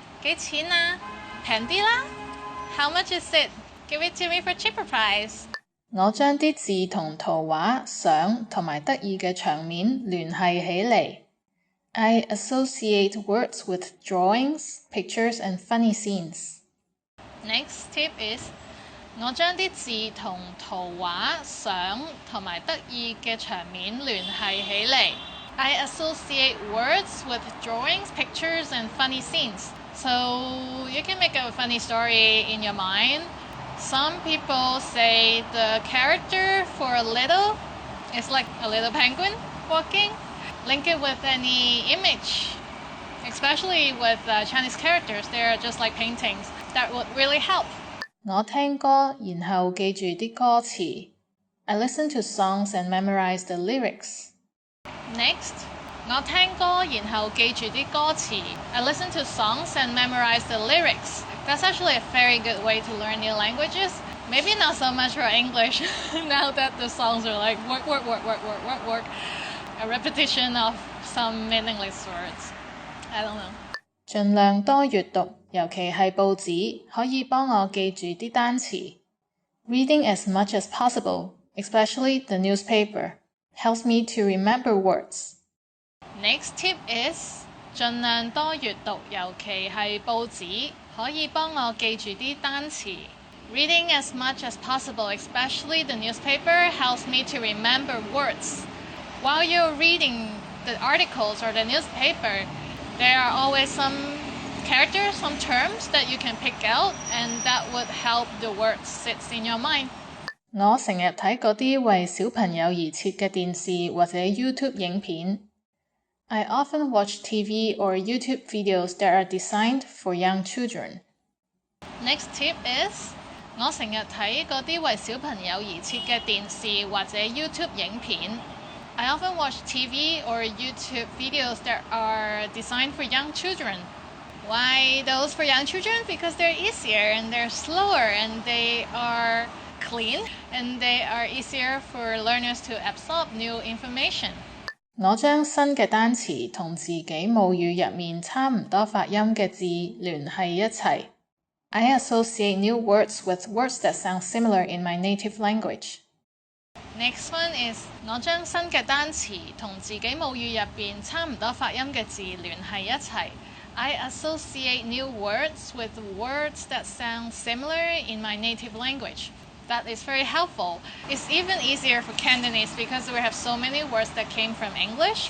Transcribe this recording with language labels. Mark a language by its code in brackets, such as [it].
[yue] 幾錢啊？平啲啦？ [en] How much is it? Give it to me for cheaper price. [yue] 我將啲字同圖畫、相同埋得意嘅場面聯繫起嚟。 [en] I associate words with drawings, pictures, and funny scenes. Next tip is [yue] 我將啲字同圖畫、相同埋得意嘅場面聯繫起嚟。 [en] I associate words with drawings, pictures, and funny scenes. So you can make a funny story in your mind. Some people say the character for a little is like a little penguin walking. Link it with any image. especially with Chinese characters. They're just like paintings. That would really help. [yue] 我聽歌，然後記住啲歌詞。 [en] I listen to songs and memorize the lyrics. Next, [yue] 我聽歌，然後記住啲歌詞。 [en] I listen to songs and memorize the lyrics. That's actually a very good way to learn new languages. Maybe not so much for English, now that the songs are like work. A repetition of some meaningless words. I don't know. [yue] 盡量多閱讀，尤其係報紙，可以幫我記住啲單詞。 [en] Reading as much as possible, especially the newspaper, helps me to remember words. Next tip is [yue] 盡量多閱讀，尤其係報紙，可以幫我記住啲單詞。 [en] Reading as much as possible, especially the newspaper, helps me to remember words. While you're reading the articles or the newspaper, there are always some characters, some terms that you can pick out, and that would help the words sit in your mind. [yue] 我成日睇嗰啲為小朋友而設嘅電視或者 YouTube 影片。 [en] I often watch TV or YouTube videos that are designed for young children. Next tip is [yue] 我成日睇嗰啲為小朋友而設嘅電視或者 YouTube 影片。 [en] I often watch TV or YouTube videos that are designed for young children. Why those for young children? Because they're easier and they're slower and they are clean and they are easier for learners to absorb new information. [yue] 我將新嘅單詞同自己母語入面差唔多發音嘅字聯繫一齊。 [en] I associate new words with words that sound similar in my native language. Next one is [yue] 我將新嘅單詞同自己母語入邊差唔多發音嘅字聯繫一齊。 [en] I associate new words with words that sound similar in my native language. That is very helpful. It's even easier for Cantonese because we have so many words that came from English.